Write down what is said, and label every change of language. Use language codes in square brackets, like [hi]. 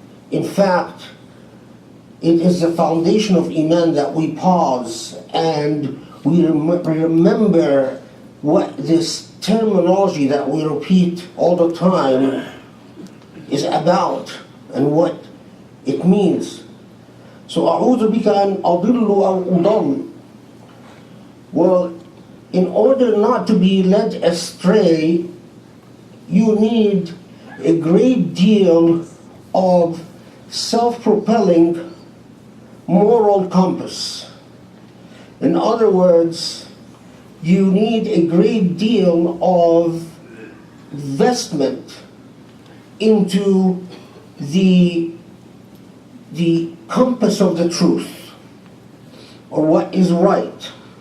[en] In fact, it is the foundation of Iman that we pause and we remember what this terminology that we repeat all the time is about and what it means. [ar] So, أعوذ بك أن أضل أو أضل. [en] Well, in order not to be led astray, you need a great deal of self-propelling moral compass. In other words, you need a great deal of investment into the compass of the truth, or what is right.